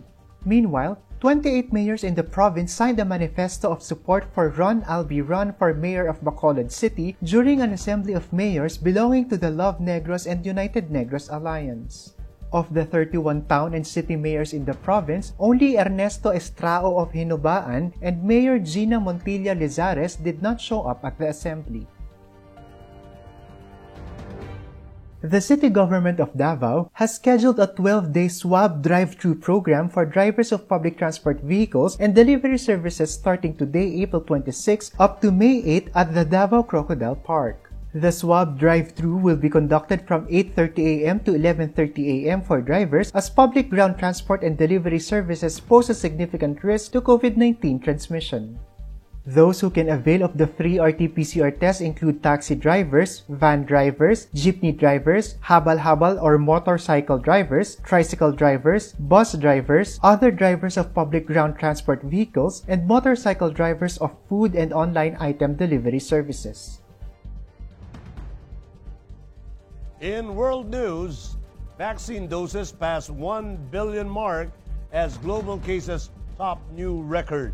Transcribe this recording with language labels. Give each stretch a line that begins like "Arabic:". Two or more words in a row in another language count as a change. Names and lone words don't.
English: Meanwhile, 28 mayors in the province signed a manifesto of support for Ron Albi Run for Mayor of Bacolod City during an assembly of mayors belonging to the Love Negros and United Negros Alliance. Of the 31 town and city mayors in the province, only Ernesto Estrao of Hinubaan and Mayor Gina Montilla Lizares did not show up at the assembly. The city government of Davao has scheduled a 12-day swab drive-thru program for drivers of public transport vehicles and delivery services starting today, April 26, up to May 8 at the Davao Crocodile Park. The swab drive-thru will be conducted from 8:30 a.m. to 11:30 a.m. for drivers as public ground transport and delivery services pose a significant risk to COVID-19 transmission. Those who can avail of the free RT-PCR test include taxi drivers, van drivers, jeepney drivers, habal-habal or motorcycle drivers, tricycle drivers, bus drivers, other drivers of public ground transport vehicles, and motorcycle drivers of food and online item delivery services. In world news, vaccine doses pass 1 billion mark as global cases top new record.